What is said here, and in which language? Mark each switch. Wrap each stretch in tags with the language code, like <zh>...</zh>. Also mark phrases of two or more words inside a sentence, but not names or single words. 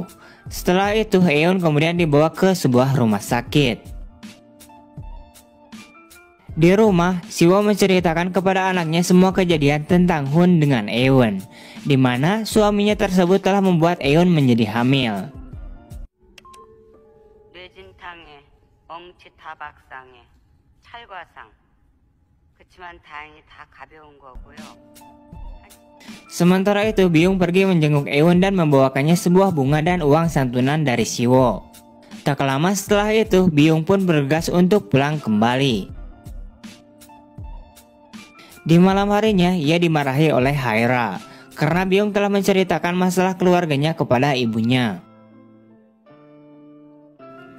<id>Setelah itu Eun kemudian dibawa ke sebuah rumah sakit. Di rumah, Siwo menceritakan kepada anaknya semua kejadian tentang Hun dengan Eun, di mana suaminya tersebut telah membuat Eun menjadi hamil.</id> <ko>뇌진탕에 엉치타박상에 찰과상. 그치만 다행히 다 가벼운 거고요.</ko> <id>Sementara itu Byung pergi menjenguk Eun dan membawakannya sebuah bunga dan uang santunan dari Siwo. Tak lama setelah itu Byung pun bergegas untuk pulang kembali. Di malam harinya ia dimarahi oleh Haera karena Byung telah menceritakan masalah keluarganya kepada ibunya.</id>